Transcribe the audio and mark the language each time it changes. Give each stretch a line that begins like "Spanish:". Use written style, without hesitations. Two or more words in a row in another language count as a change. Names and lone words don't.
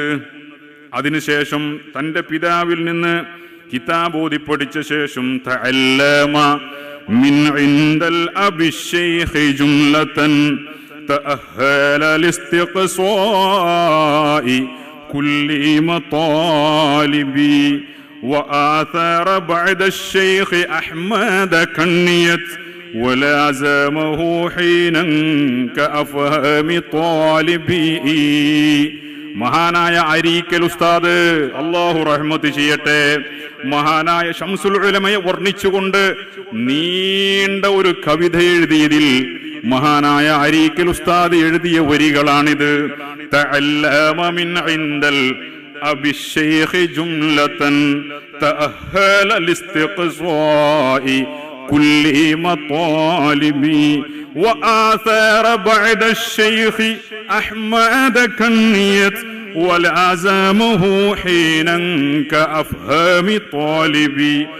Malayalam: അതിനുശേഷം തന്റെ പിതാവിൽ നിന്ന് കിതാബ് ഓതി പഠിച്ച ശേഷം
Arabic: تعلم من عند الأب الشيخ جملة تأهل لاستقصاء كل مطالبي وآثار بعد الشيخ أحمد كنيت ولازمه حينا كأفهام طالبي.
Malayalam: മഹാനായ അരീക്കൽ ഉസ്താദ് അല്ലാഹു റഹ്മത്ത് ചെയ്യട്ടെ, മഹാനായ ശംസുൽ ഉലമയെ വർണ്ണിച്ചുകൊണ്ട് നീണ്ട ഒരു കവിത എഴുതിയതിൽ മഹാനായ അരീക്കൽ ഉസ്താദ് എഴുതിയ വരികളാണിത്.
Arabic: تعلم من عند أبي الشيخ جملة تأهل لاستقصاء كل مطالبي وآثار بعد الشيخ أحمد كنيت ولازمه حينا كأفهام طالبي